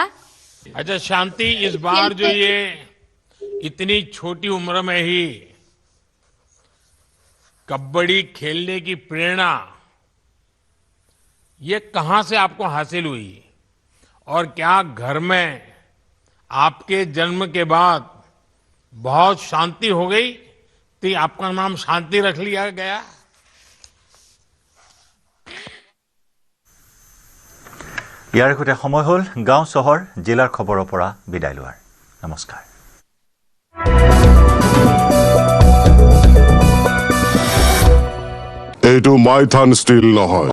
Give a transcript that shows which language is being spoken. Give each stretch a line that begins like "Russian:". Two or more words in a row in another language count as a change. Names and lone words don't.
Hindi: अच्छा शांति इस बार जो ये इतनी छोटी उम्र में ही कबड्डी खेलने की प्रेरणा ये कहां से आपको हासिल हुई और क्या घर में आपके जन्म के बाद बहुत शांति हो गई तो आपका नाम शांति रख लिया गया
Assamese: ইয়াৰ সৈতে সময় হ'ল গাঁও চহৰ জিলাৰ খবৰৰ পৰা বিদায় লোৱাৰ নমস্কাৰ এইটো মাইথান ষ্টিল নহয়